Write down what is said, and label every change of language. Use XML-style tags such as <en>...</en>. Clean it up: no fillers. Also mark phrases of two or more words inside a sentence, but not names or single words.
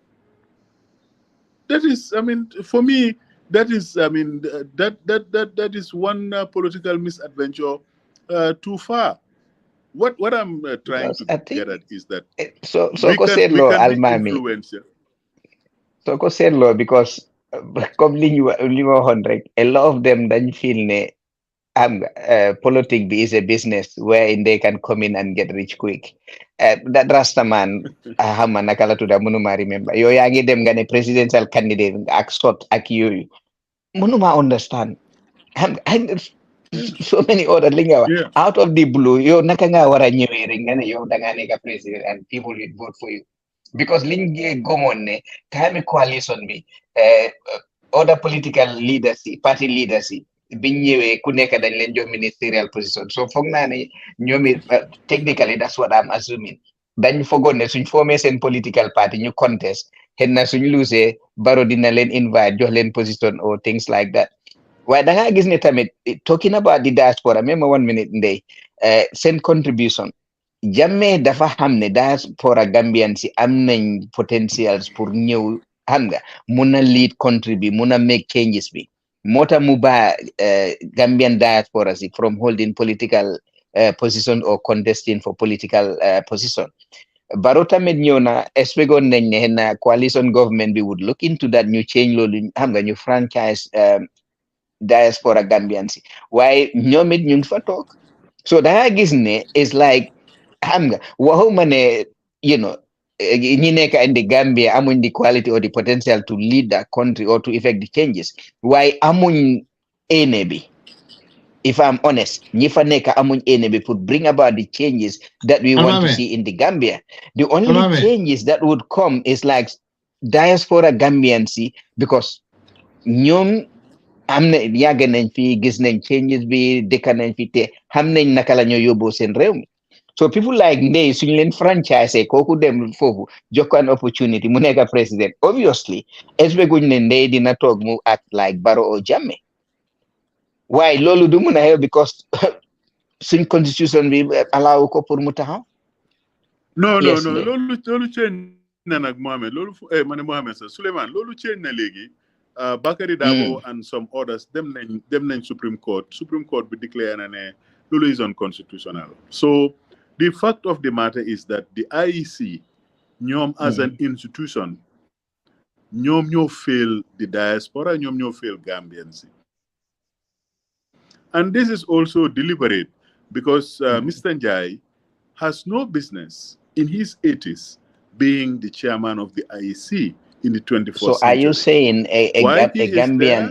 <en>That is, I mean, for me, that is, I mean, that is one political misadventure too far. What I'm trying to get at is that we can be influential. So ko</en> <wo>seetloo because comme li ma waxoon rek,</wo> <en>a lot of them</en> <wo>dañ feel ne</wo> <en>politic is a business wherein they can come in and get rich quick. That Rastaman,</en> <wo>xam naka la tudda, mënuma remember. Yow yaa ngi dem nga ne</wo> <en>presidential candidate</en> <wo>ak sot ak yooyu.</wo> <en>Mënuma understand. So many other</en> <wo>li nga wax.</wo> <en>Out of the blue,</en> <wo>yow naka nga war a ñëwee rek nga ne yow da ngaa nekk president</wo> <en>and people will vote for you.</en> <wo>Because liñ gomoon ne time coalition bi</wo> <en>other political leaders</en> <wo>yi,</wo> <en>party leaders</en> <wo>yi, biñ ñëwee ku nekk dañ leen jox</wo> <en>ministerial position.</en> <wo>So foog naa ne ñoom</wo> <en>technically that's what I'm assuming.</en> <wo>Dañ foogoon ne suñ formé seen</wo> <en>political party</en> <wo>ñu contest, xëy na suñ losee Barrow dina leen invite jox leen position</wo> <en>or things like that.</en> <wo>Waaye da ngaa gis ne tamit</wo> <en>talking about the diaspora,</en> <wo>même 1 minute ndey, seen contribution. Jammeh dafa xam ne diaspora Gambian si am nañ potentials pour ñëw xam nga mun a</wo> <en>lead country</en> <wo>bi, mun a</wo> <en>make changes</en> <wo>bi. Moo tax mu ba</wo> <en>Gambian diaspora si from holding political position or contesting for political position.</en> <wo>Barrow tamit ñëw na expectoon nañ ne na</wo> <en>coalition government</en> <wo>bi</wo> <en>would look into that,</en> <wo>ñu change loolu xam nga ñu</wo> <en>franchise diaspora Gambian</en> <wo>si, waaye ñoom it ñu ngi fa toog.</wo> <en>So da nga gis ne is like</en> <wo>xam nga waxuma ne</wo> <en>you know</en> <wo>ñi nekk</wo> <en>in the Gambia</en> <wo>amuñ</wo> <en>the quality or the potential to lead that country or to effect the changes,</en> <wo>waaye amuñ ene bi.</wo> <en>If I'm honest,</en> <wo>ñi fa nekk amuñ ene bi pour</wo> <en>bring about the changes that we want to see in the Gambia. The only changes that would come is like</en> <wo>diaspora Gambian si, because ñoom am na yàgg nañ fi, gis nañ changes bi, dëkk nañ fi, te xam nañ naka la ñoo yóbboo seen réew mi. So people like Ndeye suñ leen franchise kooku dem foofu jox ko</wo> <en>an opportunity</en> <wo>mu nekk président, obviously expectuñ ne Ndeye dina toog mu</wo> <en>act like</en> <wo>Barrow or Jammeh. Waaye loolu du mun a xew</wo> <en>because suñ constitution bi allow</en> <wo>ko pour mu taxaw. No loolu change na nag Mohamed loolu ma ne Mohamed sax Souleymane loolu change na léegi.</wo> <en>Bakary Dabo and some others</en> <wo>dem nañ</wo> <en>Supreme Court bi</en> <wo>declare na ne loolu</wo> <en>is unconstitutional. So the fact of the matter is that the IEC ñoom as an institution</en> <wo>ñoom ñoo</wo> <en>fail the diaspora,</en> <wo>ñoom ñoo</wo> <en>fail Gambians. And this is also deliberate because Mr. Njai has no business in his 80s being the chairman of the IEC in the 21st century. So are you saying a Gambian?</en>